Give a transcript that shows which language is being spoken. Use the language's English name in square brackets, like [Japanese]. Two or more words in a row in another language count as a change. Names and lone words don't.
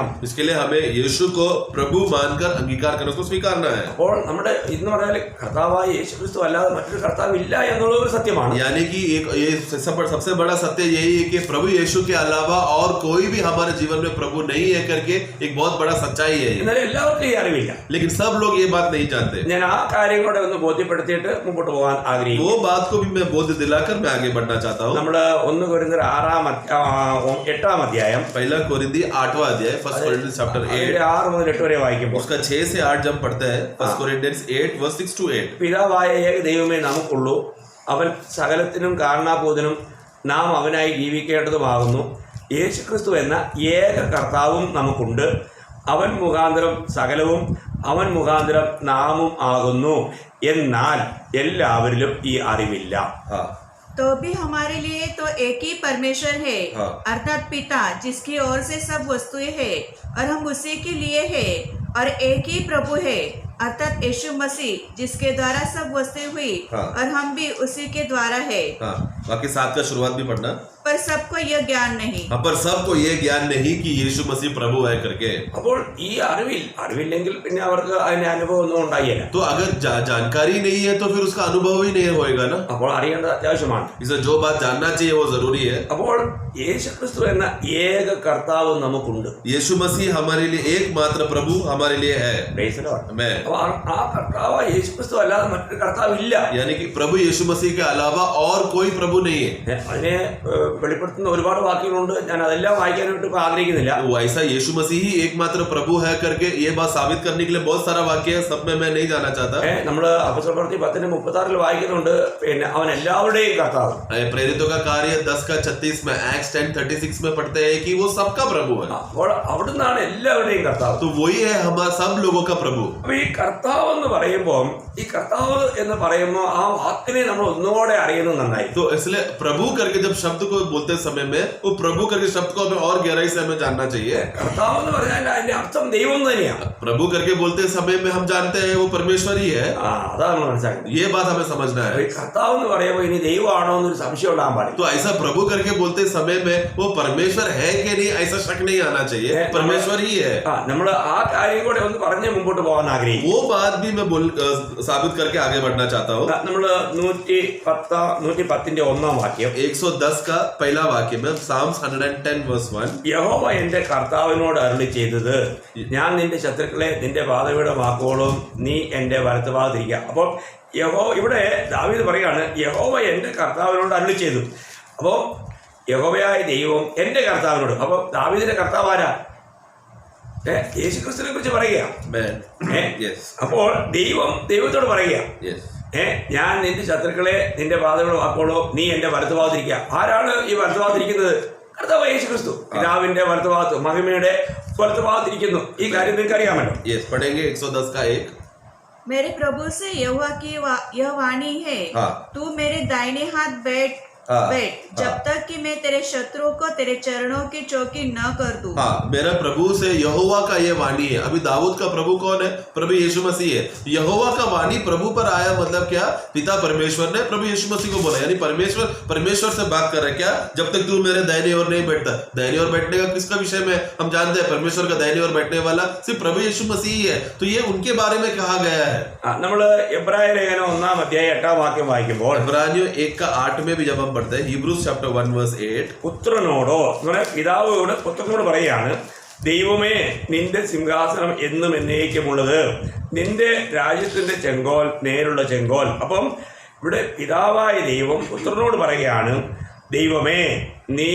[Hindi] इसके लिए हमें यीशु को प्रभु मानकर अंगीकार करना, उसको स्वीकारना है. [Malayalam] അപ്പോൾ നമ്മുടെ ഇന്ന് പറഞ്ഞാൽ കർത്താവായ യേശു ക്രിസ്തു അല്ലാതെ മറ്റൊരു കർത്താവ് ഇല്ല എന്നുള്ള ഒരു സത്യമാണ്. [Hindi] यानी कि ये सबसे बड़ा सत्य यही है कि प्रभु यीशु के अलावा और कोई भी हमारे जीवन में प्रभु नहीं है करके एक बहुत बड़ा सच्चाई है. [Malayalam] എന്നാലും എല്ലാവർക്കും ഈ അറിവില്ല. [Hindi] लेकिन सब लोग ये बात नहीं जानते. [Malayalam] ഞാൻ ആ കാര്യം കൂടെ ഒന്ന് ബോധ്യപ്പെടുത്തിയിട്ട് മുമ്പോട്ട് പോകാൻ ആഗ്രഹിക്കുന്നു. [Hindi] वो बात को भी मैं बोध दिलाकर मैं आगे बढ़ना चाहता हूँ. [Malayalam] നമ്മുടെ 1 കൊരിന്ത്യർ 8-ാം അധ്യായം, [Hindi] पहला कोरिन्थी 8वां अध्याय, [English] First Corinthians chapter 8 [Malayalam] 6 മുതൽ 8 വരെ വായിക്കുമ്പോൾ [Hindi] उसका 6 से 8 जब पढ़ते हैं, [English] First Corinthians 8 verse 6 to 8. [Malayalam] പിതാവായ ഏക ദൈവമേ നമുക്കുള്ളൂ, അവൻ സകലത്തിനും കാരണഭൂതനും നാം അവനായി ജീവിക്കേണ്ടതുമാകുന്നു. യേശുക്രിസ്തു എന്ന ഏക കർത്താവും നമുക്കുണ്ട്. അവൻ മുഖാന്തരം സകലവും അവൻ മുഖാന്തരം നാമും ആകുന്നു. എന്നാൽ എല്ലാവരിലും ഈ അറിവില്ല. [Hindi] तो भी हमारे लिए तो एक ही परमेश्वर है, हाँ। अर्थात पिता, जिसकी ओर से सब वस्तुएं है और हम उसी के लिए है, और एक ही प्रभु है अर्थात यीशु मसीह, जिसके द्वारा सब वस्तुएं हुई, हाँ। और हम भी उसी के द्वारा है. हाँ, बाकी 7 का शुरुआत भी पढ़ना. पर सबको यह ज्ञान नहीं. हाँ, पर सबको ये ज्ञान नहीं कि यीशु मसीह प्रभु है करके. [Malayalam] അപ്പോൾ ഈ അറിവില്ലെങ്കിൽ പിന്നെ അവർക്ക് അതിന്റെ അനുഭവം ഒന്നും ഉണ്ടായില്ല. [Hindi] तो अगर जानकारी नहीं है तो फिर उसका अनुभव ही नहीं होएगा ना. [Malayalam] അപ്പോൾ അറിയേണ്ടത് അത്യാവശ്യമാണ്. [Hindi] इसलिए जो बात जानना चाहिए वो जरूरी है. [Malayalam] അപ്പോൾ യേശുക്രിസ്തു എന്ന ഏക കർത്താവ് നമുക്കുണ്ട്. [Hindi] यीशु मसीह हमारे लिए एकमात्र प्रभु हमारे लिए है. [English] Praise the Lord. [Hindi] मैं [Malayalam] അപ്പോൾ ആ കർത്താവ് യേശുക്രിസ്തു അല്ലാതെ മറ്റൊരു കർത്താവ് ഇല്ല. [Hindi] यानी कि प्रभु यीशु मसीह के अलावा और कोई प्रभु नहीं है. [Malayalam] അതിനെ വെളിപ്പെടുത്തുന്ന ഒരുപാട് വാക്യങ്ങളുണ്ട്. ഞാൻ അതെല്ലാം വായിക്കാനായിട്ട് ഇപ്പൊ ആഗ്രഹിക്കുന്നില്ല. [Hindi] वो ऐसा यीशु मसीह ही एकमात्र प्रभु है करके ये बात साबित करने के लिए बहुत सारा वाक्य है, सब में मैं नहीं जाना चाहता. [Malayalam] നമ്മള് അപ്പോസ്തലപ്രവൃത്തി 10:36 വായിക്കുന്നുണ്ട്, പിന്നെ അവൻ എല്ലാവരുടെയും കർത്താവ്. [Hindi] प्रेरितों का कार्य 10 का 36 में, एक्ट्स 10:36 में पढ़ते हैं कि वो सबका प्रभु है. [Malayalam] അപ്പോൾ അവിടുന്നാണ് എല്ലാവരുടെയും കർത്താവ്. [Hindi] तो वही है हमारा सब लोगों का प्रभु. [Malayalam] അപ്പൊ ഈ കർത്താവ് എന്ന് പറയുമ്പോൾ ആ വാക്കിനെ നമ്മൾ ഒന്നുകൂടെ അറിയുന്നത് നന്നായി. [Hindi] तो इसलिए प्रभु करके जब शब्द को बोलते समय में वो प्रभु करके शब्द को हमें और गहराई से हमें जानना चाहिए. [Malayalam] കർത്താവ് എന്ന് പറഞ്ഞാൽ അതിന്റെ അർത്ഥം ദൈവം തന്നെയാണ്. [Hindi] प्रभु करके बोलते समय में हम जानते हैं वो परमेश्वर ही है. [Malayalam] അതാണ് നമ്മൾ മനസ്സിലാക്കുന്നത്. [Hindi] ये बात हमें समझना है. [Malayalam] കർത്താവ് എന്ന് പറയുമ്പോൾ ഇനി ദൈവമാണോ എന്നൊരു സംശയം ഉണ്ടാകാൻ പാടില്ല. [Hindi] तो ऐसा प्रभु करके बोलते समय में वो परमेश्वर है कि नहीं ऐसा शक नहीं आना चाहिए. परमेश्वर ही है. [Malayalam] നമ്മൾ ആ കാര്യം കൂടെ ഒന്ന് പറഞ്ഞ് മുമ്പോട്ട് പോകാൻ ആഗ്രഹിക്കും. [Hindi] वो बात भी मैं साबित करके आगे बढ़ना चाहता हूँ. [Malayalam] നമ്മള് 110 1 വാക്യം, [Hindi] 110 का पहला वाक्य में, [English] Psalms 110 verse 1. [Malayalam] യഹോവ എന്റെ കർത്താവിനോട് അരുളി ചെയ്തത്, ഞാൻ നിന്റെ ശത്രുക്കളെ നിന്റെ പാതപീഠമാക്കോളും, നീ എന്റെ വലത്തുഭാഗത്തിരിക്കുക. അപ്പോൾ ഇവിടെ ദാവീദ് പറയാണ്, യഹോവ എന്റെ കർത്താവിനോട് അരുളി ചെയ്തു. അപ്പോൾ യഹോവയായ ദൈവം എന്റെ കർത്താവിനോട്. അപ്പൊ ദാവീദിന്റെ കർത്താവ് ആരാ? യേശുക്രിസ്തുവിനെ കുറിച്ച് പറയുക. അപ്പോൾ ദൈവത്തോട് പറയുക, ഞാൻ നിന്റെ ശത്രുക്കളെ നിന്റെ പാതപീഠമാക്കോളൂ, നീ എന്റെ വലത്തുഭാഗത്തിരിക്കുക. ആരാണ് ഈ വലത്തുഭാഗത്തിരിക്കുന്നത്? കർത്താവ് യേശുക്രിസ്തു പിതാവിന്റെ വലത്തുഭാഗത്ത്, മഹിമയുടെ വലത്തുഭാഗത്തിരിക്കുന്നു. ഈ കാര്യം നിങ്ങൾക്ക് അറിയാമല്ലോ. [Hindi] पढ़ेंगे 110 का 1. मेरे प्रभु से यहोवा की यह वाणी है, तू मेरे दाहिने हाथ बैठ जब तक कि मैं तेरे शत्रुओं को तेरे चरणों की चौकी न कर दूं. हाँ, मेरा प्रभु से यहोवा का ये वाणी है. अभी दाऊद का प्रभु कौन है? प्रभु यीशु मसीह है. यहोवा का वाणी प्रभु पर आया, मतलब क्या? पिता परमेश्वर ने प्रभु यीशु मसीह को बोला, यानी परमेश्वर से बात कर रहे. क्या? जब तक तू मेरे दाहिने ओर नहीं बैठता. दाहिने ओर बैठने का किसका विषय में हम जानते हैं? परमेश्वर का दाहिने ओर बैठने वाला सिर्फ प्रभु यीशु मसीह ही है. तो ये उनके बारे में कहा गया है. [Malayalam] നമ്മള് എബ്രായ ലേഖനം 1-ാം അധ്യായം 8-ാം വാക്യം വായിക്കുമ്പോൾ, [Hindi] इब्रानियों 1 का 8 में भी जब हम पढ़ते हैं, [English] Hebrews chapter 1 verse 8, [Malayalam] പുത്രനോടോ, പിതാവോട് പുത്രനോട് പറയാണ്, ദൈവമേ നിന്റെ സിംഹാസനം എന്നും എന്നേക്കുമുള്ളത്, നിന്റെ രാജ്യത്തിന്റെ ചെങ്കോൽ നേരുള്ള ചെങ്കോൽ. അപ്പം ഇവിടെ പിതാവായ ദൈവം പുത്രനോട് പറയുകയാണ്, ദൈവമേ നീ.